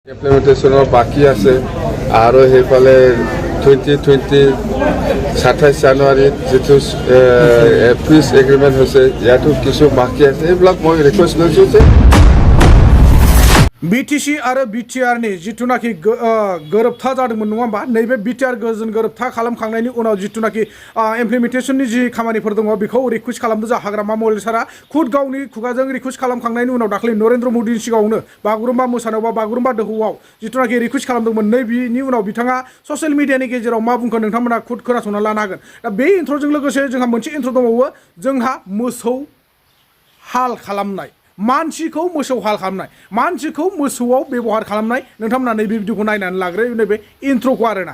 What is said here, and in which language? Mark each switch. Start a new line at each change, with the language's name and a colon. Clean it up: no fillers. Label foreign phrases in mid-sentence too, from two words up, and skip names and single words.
Assamese: ইমপ্লিমেন্টেশনৰ বাকী আছে আৰু সেইফালে 27 জানুৱাৰীত যিটো পিচ এগ্ৰিমেণ্ট হৈছে ইয়াতো কিছু বাকী আছে এইবিলাক মই ৰিকুৱেষ্ট লৈছোঁ যে
Bodo: BTC आरो BTR नि जिथुनाखि गोरोबथा जादोंमोन नङा होमबा नैबे BTR गोजोन गोरोबथा खालामखांनायनि उनाव जिथुनाखि इमप्लिमेन्टेशननि जि खामानिफोर दङ बेखौ रिकुवेस्ट खालामदों जा हाग्रामा महिला सारा खुद गावनि खुगाजों रिकुवेस्ट खालामखांनायनि उनाव दाख्लै नरेन्द्र मदिनि सिगाङावनो बागुरुम्बा मोसानायाव बा बागुरुम्बा दोहौआव जिथुनाखि रिकुवेस्ट खालामदोंमोन नैबेनि उनाव बिथाङा
English: social mediaनि
Bodo: गेजेराव मा बुंखो नोंथांमोना खुद खोनासंना लानो हागोन दा बे इन्ट्र'जों लोगोसे जोंहा मोनसे इन्ट्र' दंबावो जोंहा मोसौ हाल खालामनाय मानसिखौ मोसौ हाल खालामनाय मानसिखौ मोसौआव बेबहार खालामनाय नोंथांमोना नैबे भिडिअखौ नायनानै लाग्रो नैबे इन्ट्र'खौ आरोना